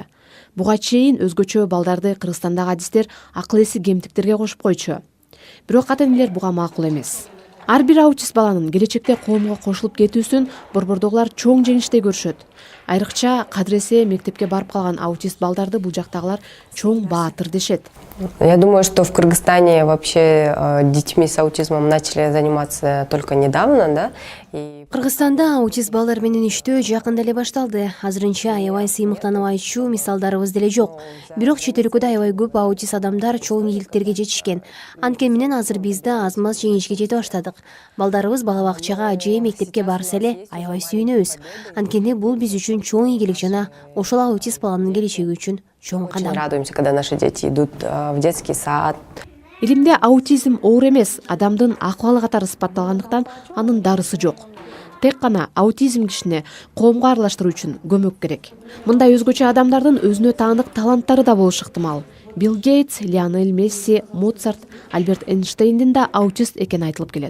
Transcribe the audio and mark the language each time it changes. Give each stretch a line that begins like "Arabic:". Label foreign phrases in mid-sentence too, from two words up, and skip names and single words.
Kyrgyz: Буга чейин өзгөчө балдарды Кыргызстандагы адистер акыл эси кемтиктерге кошуп койчу. Бирок ата-энелер буга макул эмес. Ар бир аутист баланын келечекте коомго кошулуп кетүүсүн борбордогулар чоң жеңиштей көрүшөт. Айрыкча кадыресе мектепке барып калган аутист балдарды бул жактагылар чоң баатыр дешет.
Russian: Я думаю, что в Кыргызстане вообще детьми с аутизмом начали заниматься только недавно, да?
Kyrgyz: Кыргызстанда аутист балдар менен иштөө жакында эле башталды. Азырынча аябай сыймыктанып айтчу мисалдарыбыз деле жок. Бирок чет өлкөдө аябай көп аутист адамдар чоң ийгиликтерге жетишкен. Анткени менен азыр биз да аз-маз жеңишке жете баштадык. Балдарыбыз бала бакчага же мектепке барса эле аябай сүйүнөбүз. Анткени бул биз үчүн чоң ийгилик жана ошол аутист баланын келечеги үчүн чоң кадам.
Russian: Радуемся, когда наши дети идут в детский сад.
Kyrgyz: Илимде аутизм оор эмес, адамдын акыбалы катары сыпатталгандыктан анын дарысы жок. Тек гана аутизм кишини коомго аралаштыруу үчүн көмөк керек. Мындай өзгөчө адамдардын өзүнө таанык таланттары да болушу ыктымал. Билл Гейтс, Лионель Месси, Моцарт, Альберт Эйнштейндин да аутист экени айтылып келет.